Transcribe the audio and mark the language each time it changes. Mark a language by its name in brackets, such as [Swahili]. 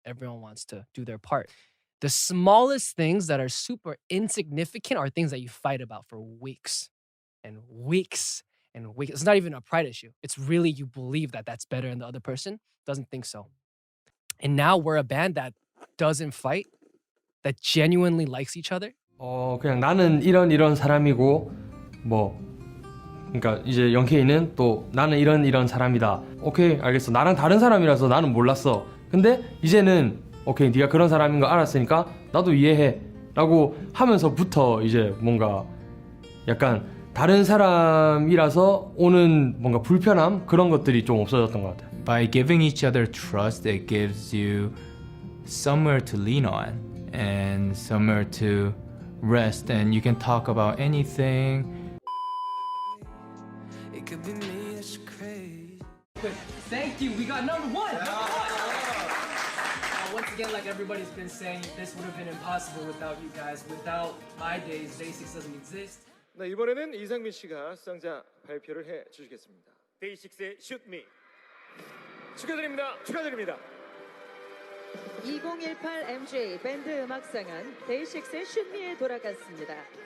[English] Everyone wants to do their part. The smallest things that are super insignificant are things that you fight about for weeks and weeks and weeks. It's not even a pride issue. It's really you believe that that's better and the other person doesn't think so. And now we're a band that doesn't fight, that genuinely likes each other. [Korean] 그냥 나는 이런 사람이고 뭐 그러니까 이제 영케이는 또 나는 이런 사람이다. 오케이, 알겠어. 나랑 다른 사람이라서 나는 몰랐어. 근데 이제는 오케이, 네가 그런 사람인 거 알았으니까 나도 이해해 라고 하면서부터 이제 뭔가 약간 다른 사람이라서 오는 뭔가 불편함 그런 것들이 좀 없어졌던 것 같아요. [English] By giving each other trust, it gives you somewhere to lean on and somewhere to rest, and you can talk about anything. It could be me that's crazy. Thank you. We got number one. Once again, like everybody's been saying, this would have been impossible without you guys. Without my days, DAY6 doesn't exist. [Korean] 네, 이번에는 이상민 씨가 수상자 발표를 해 주시겠습니다. 데이식스의 슛미 축하드립니다. 축하드립니다. 2018 MJ 밴드 음악상은 데이식스의 슛미에 돌아갔습니다.